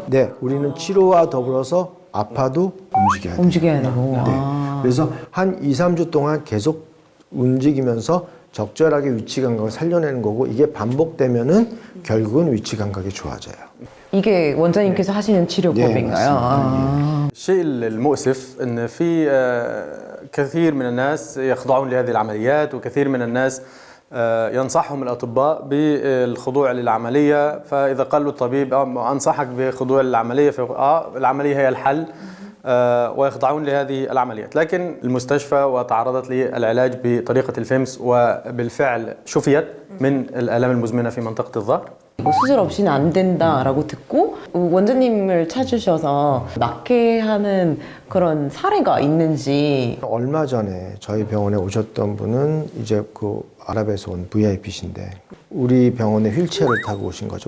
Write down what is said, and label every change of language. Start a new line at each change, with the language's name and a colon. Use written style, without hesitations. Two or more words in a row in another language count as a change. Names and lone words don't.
Korean: 네, 우리는 치료와 더불어서 아파도 움직여야 돼요. 움직여야 되고. 네. 그래서 한 2, 3주 동안 계속 움직이면서 적절하게 위치 감각을 살려내는 거고 이게 반복되면은 결국은 위치 감각이 좋아져요. 이게 원장님께서 하시는 치료법인가요? 맞습니다.
Arabic: الشيء المؤسف ان في كثير من الناس يخضعون لهذه العمليات وكثير من الناس ينصحهم الاطباء بالخضوع للعمليه فاذا قال له الطبيب انصحك بخضوع للعمليه العمليه هي الحل ويخضعون لهذه العمليات لكن المستشفى وتعرضت للعلاج بطريقه الفيمس وبالفعل شفيت من الالام المزمنه في منطقه الظهر.
Korean: 이거 수술 없이는 안 된다라고 듣고 원장님을 찾으셔서 낫게 하는 그런 사례가 있는지. 얼마 전에 저희 병원에 오셨던 분은 이제 그 아랍에서 온 VIP신데 우리 병원에 휠체어를 타고 오신 거죠.